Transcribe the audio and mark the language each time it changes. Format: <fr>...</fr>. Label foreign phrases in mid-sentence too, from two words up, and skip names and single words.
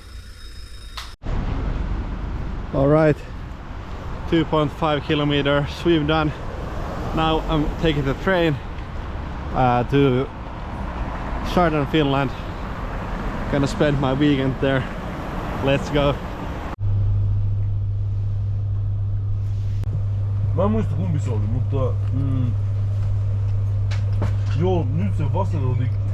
<en>Alright, 2.5 kilometer swim done. Now I'm taking the train to southern Finland. Gonna spend my weekend there. Let's go.</en> <fi>Mä en muista kumpi se oli, mutta joo, nyt se vasen oli.</fi>